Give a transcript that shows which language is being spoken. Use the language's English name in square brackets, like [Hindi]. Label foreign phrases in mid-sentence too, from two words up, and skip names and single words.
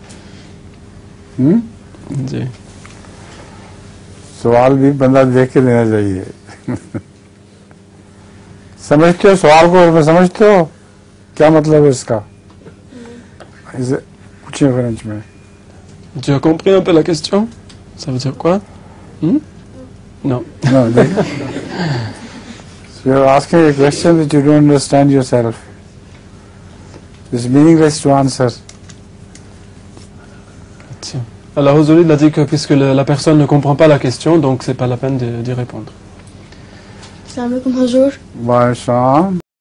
[Urdu] जी। سوال بھی بندہ دیکھ کے دینا چاہیے. سمجھتے ہو سوال کو? سمجھتے ہو کیا مطلب ہے اس کا? اسے پوچھیے فرنچ میں. [French] Tu as compris un peu la question? Ça veut dire quoi? Non. [English] No, so you're asking a question that you don't understand yourself. It's meaningless to answer. [French] Alors, Huzour, il a dit que puisque la personne ne comprend pas la question, donc c'est pas la peine d'y répondre. [Arabic] السلام عليكم, Huzour. Wa